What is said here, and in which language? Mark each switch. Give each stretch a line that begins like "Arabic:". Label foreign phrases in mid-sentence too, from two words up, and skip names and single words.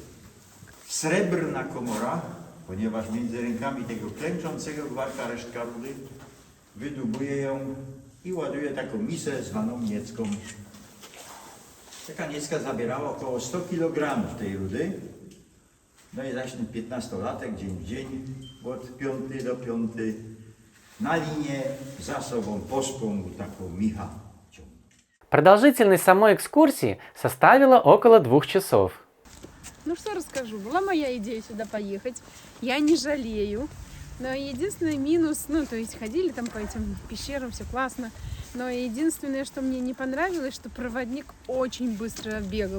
Polish: Srebrna komora, ponieważ między rękami tego klęczącego gwarka resztka rudy, wydłubuje ją i ładuje taką misę zwaną niecką. Taka niecka zabierała około 100 kg tej rudy. No i zaś ten 15-latek dzień w dzień, od 5 do 5 na linię za sobą poską taką Micha.
Russian: Продолжительность самой экскурсии составила около 2 часов. Ну что расскажу, была моя идея сюда поехать, я не жалею, но единственный минус, ну то есть ходили там по этим пещерам, все классно, но единственное, что мне не понравилось, что проводник очень быстро бегал.